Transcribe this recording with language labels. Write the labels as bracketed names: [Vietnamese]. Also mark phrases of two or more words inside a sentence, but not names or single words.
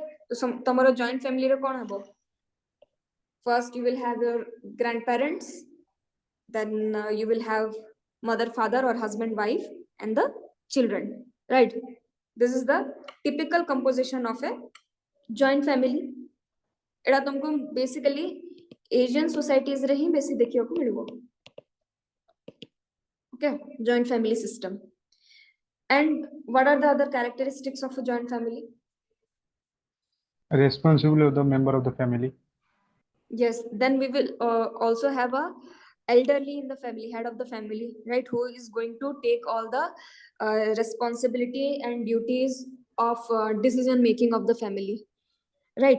[English] So tomorrow joint family [Odia] ରେ କଣ ହବ? [English] First you will have your grandparents, then you will have mother, father, or husband, wife, and the children, right? This is the typical composition of a joint family. [Odia] ଏଟା ତୁମକୁ [English] basically Asian societies [Odia] ରେ ହିଁ ବେଶୀ ଦେଖିବା କୁ ମିଳିବ. [English] Okay, joint family system. And what are the other characteristics of a joint family? Responsible of the member of the family. Yes, then we will also have a elderly in the family, head of the family, right, who is going to take all the responsibility and duties of decision making of the family, right?